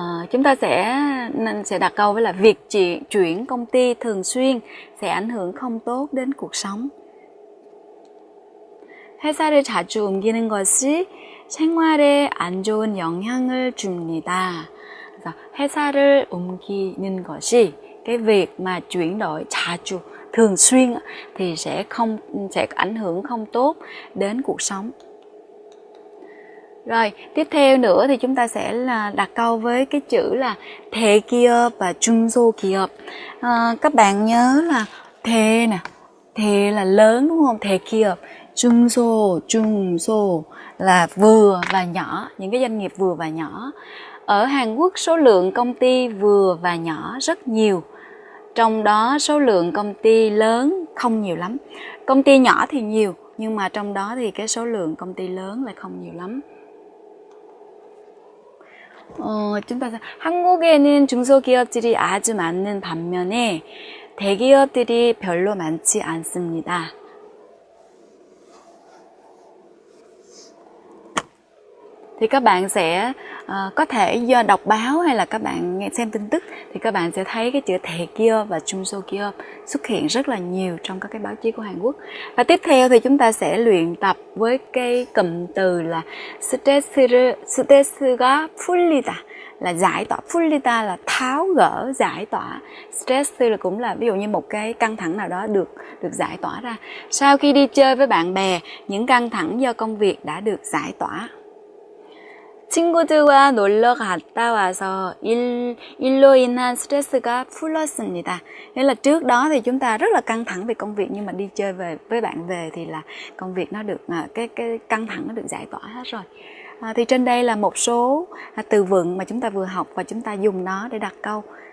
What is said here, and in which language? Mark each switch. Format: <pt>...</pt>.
<vi>Chúng ta sẽ đặt câu với là việc chuyển công ty thường xuyên sẽ ảnh hưởng không tốt đến cuộc sống.</vi> <ko>회사를 자주 옮기는 것이 생활에 안 좋은 영향을 줍니다.</ko> <vi>그래서 회사를 옮기는 것이 cái việc mà chuyển đổi 자주, thường xuyên thì sẽ ảnh hưởng không tốt đến cuộc sống. Rồi, tiếp theo nữa thì chúng ta sẽ là đặt câu với cái chữ là 대기업 và 중소기업. Các bạn nhớ là 대 nè, Thề là lớn đúng không? Thề kiệp. Trung số là vừa và nhỏ, những cái doanh nghiệp vừa và nhỏ. Ở Hàn Quốc số lượng công ty vừa và nhỏ rất nhiều. Trong đó số lượng công ty lớn không nhiều lắm. Công ty nhỏ thì nhiều, nhưng mà trong đó thì cái số lượng công ty lớn lại không nhiều lắm.</vi> <ko>chúng ta 한국에는 중소기업들이 아주 많은 반면에 대기업들이 별로 많지 않습니다.</ko> <vi>Thì các bạn sẽ có thể do đọc báo hay là các bạn nghe xem tin tức thì các bạn sẽ thấy cái chữ 대기업 và 중소기업 xuất hiện rất là nhiều trong các cái báo chí của Hàn Quốc. Và tiếp theo thì chúng ta sẽ luyện tập với cái cụm từ là 스트레스가 풀리다 là giải tỏa, 풀리다 là tháo gỡ, giải tỏa. Stress là cũng là ví dụ như một cái căng thẳng nào đó được giải tỏa ra. Sau khi đi chơi với bạn bè, những căng thẳng do công việc đã được giải tỏa.</vi> <ko>친구들과 놀러 갔다 와서 일로 인한 스트레스가 풀렸습니다.</ko> <vi>Nghĩa là trước đó thì chúng ta rất là căng thẳng về công việc, nhưng mà đi chơi với bạn về thì là công việc nó được cái căng thẳng nó được giải tỏa hết rồi. Thì trên đây là một số từ vựng mà chúng ta vừa học và chúng ta dùng nó để đặt câu.</vi>